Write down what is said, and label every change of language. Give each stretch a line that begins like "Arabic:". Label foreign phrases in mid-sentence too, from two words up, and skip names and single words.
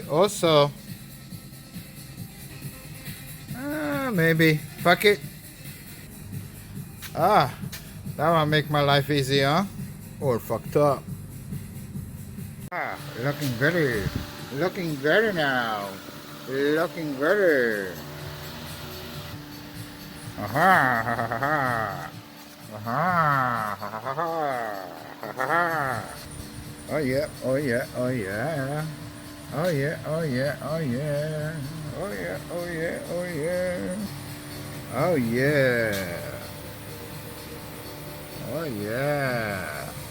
English: Also, maybe. Fuck it. Ah, that will make my life easy, huh? Or fucked up. Ah, looking better. Looking better now. Looking better. Aha, ha, ha, ha, ha. Aha, ha, ha, ha, ha, ha, ha. Oh yeah, oh yeah, oh yeah. Oh yeah, oh yeah, oh yeah. Oh yeah, oh yeah, oh yeah. Oh yeah. Oh yeah.